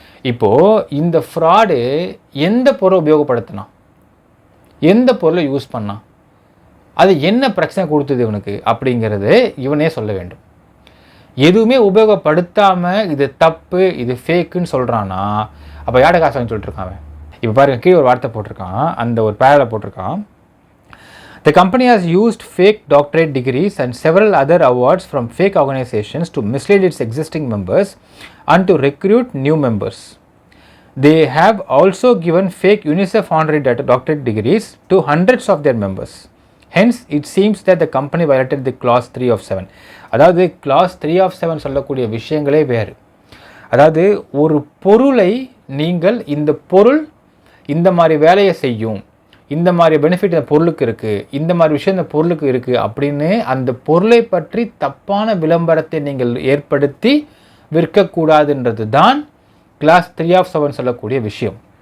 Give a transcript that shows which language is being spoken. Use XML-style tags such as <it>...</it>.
<ta>இப்போது இந்த ஃப்ராடு எந்த பொருளை உபயோகப்படுத்தினா, எந்த பொருளை யூஸ் பண்ணான், அது என்ன பிரச்சனை கொடுத்தது இவனுக்கு அப்படிங்கிறது இவனே சொல்ல வேண்டும். எதுவுமே உபயோகப்படுத்தாமல் இது தப்பு, இது ஃபேக்குன்னு சொல்கிறான்னா அப்போ யார்ட காசு வாங்கி சொல்லிட்டு இருக்கான். இப்போ பாருங்கள், கீழே ஒரு வார்த்தை போட்டிருக்கான், அந்த ஒரு பேரில் போட்டிருக்கான்.</ta> <en>The company has used fake doctorate degrees and several other awards from fake organizations to mislead its existing members and to recruit new members. They have also given fake UNICEF honorary doctorate degrees to hundreds of their members. Hence, it seems that the company violated the clause 3 of 7.</en> <ta>அதாவது clause 3 of 7 சொல்லக்கூடிய விஷயங்களே வேறு. அதாவது ஒரு பொருளை நீங்கள் இந்த பொருள் இந்த மாதிரி வேலையை செய்யும், இந்த மாதிரி பெனிஃபிட் இந்த பொருளுக்கு இருக்குது, இந்த மாதிரி விஷயம் இந்த பொருளுக்கு இருக்குது அப்படின்னு அந்த பொருளை பற்றி தப்பான விளம்பரத்தை நீங்கள் ஏற்படுத்தி விற்கக்கூடாதுன்றது தான் கிளாஸ் 3 of 7 சொல்லக்கூடிய விஷயம்.</ta>